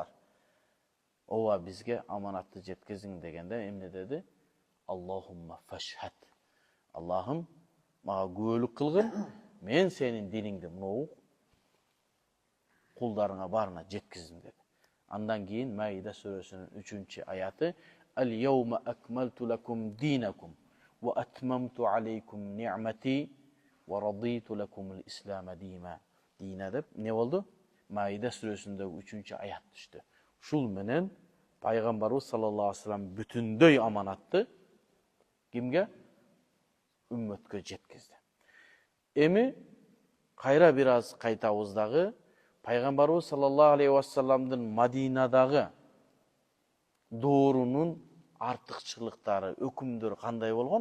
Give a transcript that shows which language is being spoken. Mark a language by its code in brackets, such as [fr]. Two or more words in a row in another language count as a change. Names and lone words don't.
[ky] Ооба бизге аманатты жеткиздиң дегенде эмне деди? [ar] اللهم فاشهد. [ky] Аллахым мага күбөлүк кылгын, мен сенин диниңди мынау кулдарыңа барына жеткиздим деди. Андан кийин Маида сүрөсүнүн 3-аяты [ar] اليوم أكملت لكم دينكم وأتممت عليكم نعمتي ورضيت لكم الإسلام دينا [ky] деп не болду? Маида сүрөсүндөгү 3-аят түштү. Ушул менен пайгамбарыбыз [ar] صلى الله عليه وسلم [ky] бүтүндөй аманатты кимге? Үммөткө жеткизди. Эми кайра бир аз кайтабыз дагы пайгамбарыбыз [ar] صلى الله عليه وسلم [ky] Мадинадагы доорунун артыкчылыктары, өкүмдөр кандай болгон?